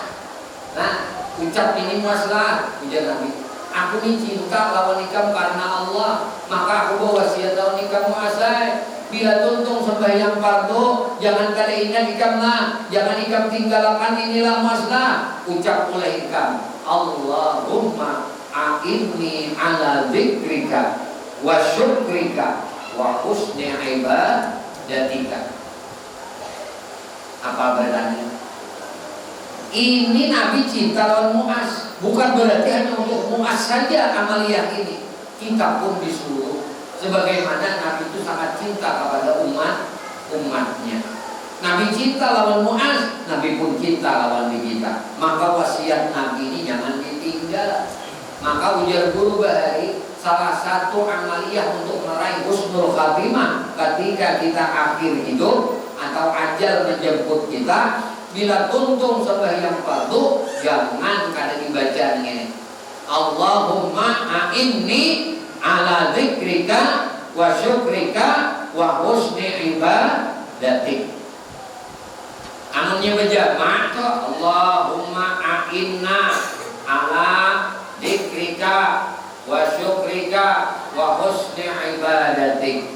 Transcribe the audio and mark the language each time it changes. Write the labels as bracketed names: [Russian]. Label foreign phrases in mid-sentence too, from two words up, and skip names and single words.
[Banjar] Nah ucap ini masalah, ujar Nabi. Aku ini cinta lawan ikam karena Allah, maka aku berwasiat lawan ikam muasai. Bila tuntung sembahyang fardu, jangan kali ingat ikam lah, jangan ikam tinggalkan inilah masalah. Ucap oleh ikam, [Arabic] اللهم أعني على ذكرك وشكرك وحسن عبادتك. [Banjar] Apa bedanya? Ini Nabi cinta lawan Mu'az, bukan berarti hanya untuk Mu'az saja amaliyah ini. Kita pun disuruh, sebagaimana Nabi itu sangat cinta kepada umatnya. Nabi cinta lawan Mu'az, Nabi pun cinta lawan kita. Maka wasiat Nabi ini jangan ditinggal. Maka ujar guru Bahari, salah satu amaliyah untuk meraih [Arabic] حسن الخاتمة [Banjar] ketika kita akhir hidup atau ajal menjemput kita, bila tuntung sembahyang fardu, jangan kada dibaca ini. [Arabic] اللهم أعني على ذكرك وشكرك وحسن عبادتك. [Banjar] Anunya berjamaah tuh, [Arabic] اللهم أعنا على ذكرك وشكرك وحسن عبادتك.